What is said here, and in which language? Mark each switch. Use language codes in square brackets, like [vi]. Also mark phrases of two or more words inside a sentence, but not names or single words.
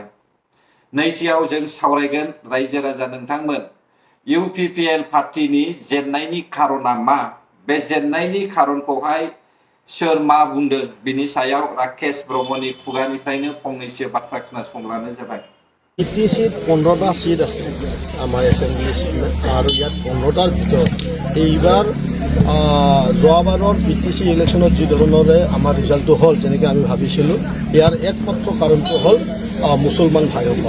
[brx] नैथियाव जों सावरायगोन रायजो राजा नोंथांमोन UPPL पार्टीनि जेननायनि खारना मा? बे जेननायनि खारनखौहाय सोर मा बुंदों बिनि सायाव राकेश ब्रह्मनि खुगानिफ्रायनो फंनैसो बाथ्रा खोनासंब्लानो जाबाय। [as] ETC 15টা সিট আছে আমাৰ [en] assembly seat [as] আৰু ইয়াত 15টাৰ ভিতৰত এইবাৰ যোৱাবাৰৰ BTC ইলেকশ্যনত যি ধৰণৰে আমাৰ ৰিজাল্টটো হ'ল যেনেকৈ আমি ভাবিছিলোঁ, ইয়াৰ একমাত্ৰ কাৰণটো হ'ল মুছলমান ভাইসকল।